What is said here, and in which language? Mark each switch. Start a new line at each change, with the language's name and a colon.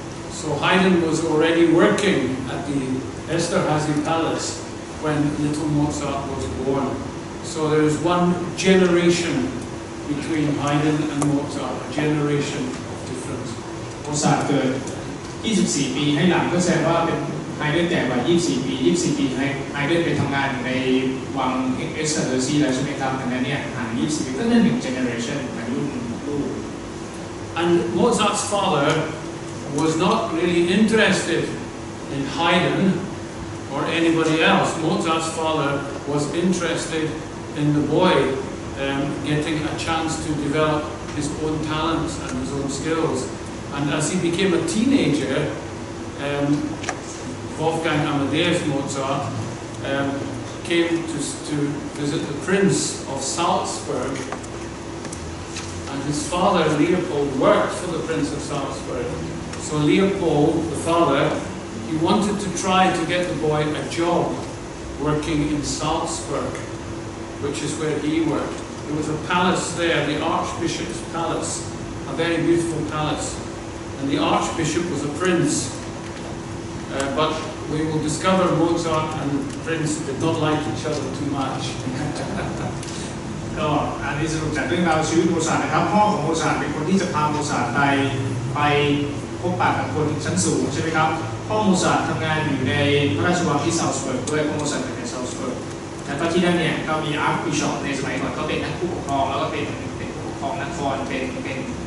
English: So Haydn was already working at the Esterházy Palace when little Mozart was born. So there is one generation between Haydn and Mozart, a generation of difference.
Thai: โมซาร์ทเกิด 24 ปีให้หลังก็แสดงว่าเป็นไฮเดนแก่กว่า 24 ปี 24 ปีไฮเดนไปทำงานในวังเอสเตอร์ซีแล้วใช่ไหมครับดังนั้นเนี่ยห่าง 24 ปีก็นั่น1 generation อายุลูก
English: And Mozart's father was not really interested in Haydn or anybody else. Mozart's father was interested in the boy getting a chance to develop his own talents and his own skills. And as he became a teenager, Wolfgang Amadeus Mozart came to visit the Prince of Salzburg, and his father Leopold worked for the Prince of Salzburg. So Leopold, the father, he wanted to try to get the boy a job working in Salzburg, which is where he worked. There was a palace there, the Archbishop's Palace, a very beautiful palace, and the Archbishop was a prince. But we will discover Mozart and the prince did not like each other too much.
Thai: ก็อันนี้สรุปจากเรื่องราวชีวิตโมซาร์ทนะครับพ่อของโมซาร์ทเป็นคนที่จะพาโมซาร์ทไปพบปะกับคนชั้นสูงใช่ไหมครับพ่อโมซาร์ททำงานอยู่ในพระราชวังที่ซาลซ์เบิร์กด้วยพ่อโมซาร์ทเป็นในซาลซ์เบิร์กแล้วก็ที่นั่นเนี่ยก็มีอาร์คบิชอปในสมัยก่อนก็เป็นนักผู้ปกครองแล้วก็เป็นผู้ปกครองนครเป็น